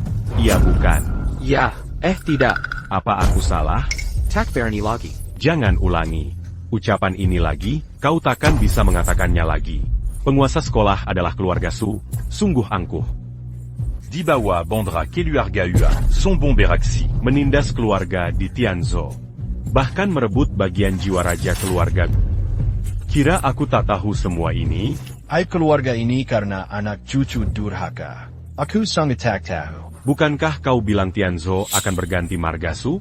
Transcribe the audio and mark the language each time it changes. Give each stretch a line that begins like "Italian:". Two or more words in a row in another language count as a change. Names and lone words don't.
Indonesian: Iya bukan? Ya, tidak. Apa aku salah? Tak berani lagi. Jangan ulangi. Ucapan ini lagi, kau takkan bisa mengatakannya lagi. Penguasa sekolah adalah keluarga Su, sungguh angkuh. Di bawah Bandra keluarga Ua, son bon beraksi. Menindas keluarga di Tianzhou. Bahkan merebut bagian jiwa raja keluarga. Kira aku tak tahu semua ini? Aib keluarga ini karena anak cucu durhaka. Aku sangat tak tahu. Bukankah kau bilang Tianzhou akan berganti marga Su?